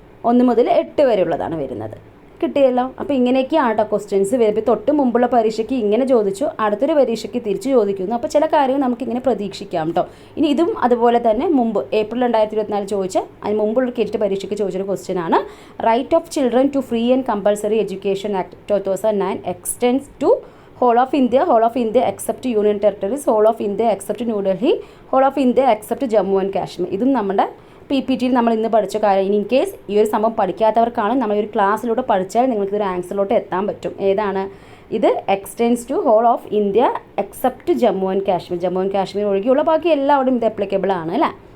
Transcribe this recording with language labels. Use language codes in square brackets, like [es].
[ml] 1 മുതൽ 8 വരെ ഉള്ളതാണ് വരുന്നത്. കിട്ടിയല്ലോ. അപ്പോൾ ഇങ്ങനെയൊക്കെയാണ് കേട്ടോ ക്വസ്റ്റ്യൻസ് വരുമ്പോൾ. തൊട്ട് മുമ്പുള്ള പരീക്ഷയ്ക്ക് ഇങ്ങനെ ചോദിച്ചു, അടുത്തൊരു പരീക്ഷയ്ക്ക് തിരിച്ച് ചോദിക്കുന്നു. അപ്പോൾ ചില കാര്യങ്ങൾ നമുക്കിങ്ങനെ പ്രതീക്ഷിക്കാം കേട്ടോ. ഇനി ഇതും അതുപോലെ തന്നെ മുമ്പ് ഏപ്രിൽ 2024 ചോദിച്ച അതിന് മുമ്പുള്ള KTET പരീക്ഷയ്ക്ക് ചോദിച്ചൊരു ക്വസ്റ്റ്യൻ ആണ്. [en] Right of children to free and compulsory education act 2009 extends to whole of India except Union Territories, whole of India except New Delhi, whole of India except Jammu and Kashmir. [ml] ഇതും നമ്മുടെ PPTയിൽ നമ്മൾ ഇന്ന് പഠിച്ച കാര്യം. In case ഈ ഒരു സംഭവം പഠിക്കാത്തവർക്കാണ് നമ്മൾ ഒരു ക്ലാസ്സിലൂടെ പഠിച്ചാൽ നിങ്ങൾക്ക് ഒരു ആൻസറിലോട്ട് എത്താൻ പറ്റും. ഏതാണ് ഇത്? [en] extends to whole of India except [ml] Jammu and Kashmir ഒഴികെയുള്ള ബാക്കി എല്ലാവരും ഇത് അപ്ലിക്കബിൾ ആണ് അല്ലേ.